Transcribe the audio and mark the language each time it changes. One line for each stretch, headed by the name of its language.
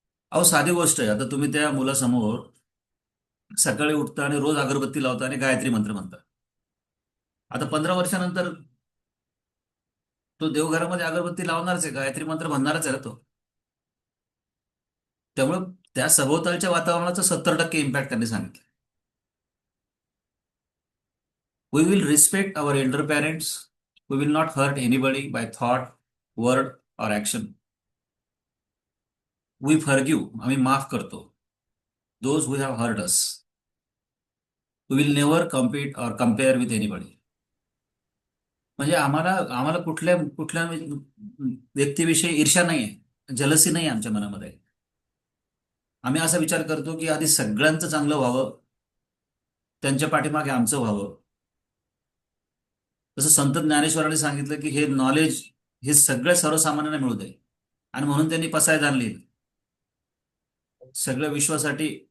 Marathi: अहो साधी गोष्ट आहे, आता तुम्ही त्या मुलासमोर सकाळी उठता आणि रोज अगरबत्ती लावता आणि गायत्री मंत्र म्हणता. आता 15 वर्षानंतर तो देवघरामध्ये अगरबत्ती लावणारच आहे, गायत्री मंत्र म्हणणारच आहे ना तो. त्यामुळे त्या सभोवतालच्या वातावरणाचा 70% इम्पॅक्ट त्यांनी सांगितलं.
English: We will respect our elder parents. We will not hurt anybody by thought, word or action. We forgive,
Marathi: आम्ही माफ करतो.
English: Those who have hurt us. We will never compete or compare with anybody.
Marathi: म्हणजे आम्हाला आम्हाला कुठल्या कुठल्या व्यक्तीविषयी ईर्ष्या नाहीये, जलसी नाही आमच्या मनामध्ये. आम्ही असा विचार करतो की आधी सगळ्यांचं चांगलं व्हावं, त्यांच्या पाठीमागे आमचं व्हावं. जसं संत ज्ञानेश्वरांनी सांगितलं की हे नॉलेज हे सगळ्या सर्वसामान्यांना मिळू दे, आणि म्हणून त्यांनी पसायदान लिहिलं सगळ्या विश्वासाठी.